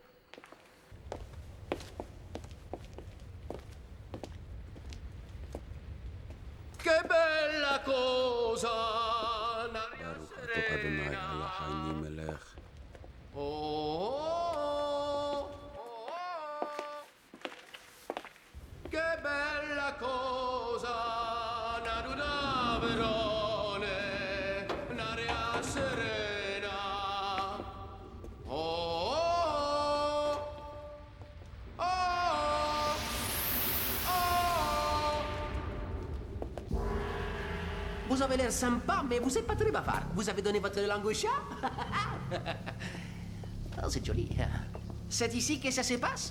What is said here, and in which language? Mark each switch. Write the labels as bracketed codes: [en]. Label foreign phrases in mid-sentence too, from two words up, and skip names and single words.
[it] Che bella cosa! [he] ברוך אתה אדוני אלוהינו מלך. [it] Oh, che bella cosa! Una verone, un'aria serena. Oh, oh, oh. [fr] Vous avez l'air sympa, mais vous n'êtes pas très bavard. Vous avez donné votre langue au chat? Oh, c'est joli. C'est ici que ça se passe?